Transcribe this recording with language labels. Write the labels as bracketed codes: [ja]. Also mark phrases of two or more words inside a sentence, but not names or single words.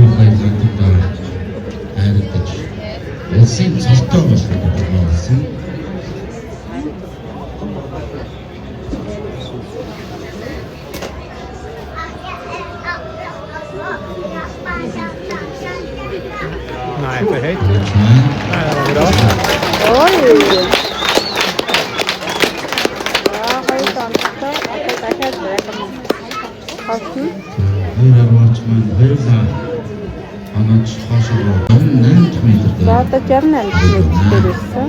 [mn] хайрладаг. Улсын цолтой болсон. [sv] Nej, för högt. Nej, det var bra. Oj! Ja, har ju dansa. Jag kan inte räkna med. Okej. [mn] За одоо 68 метр байсан.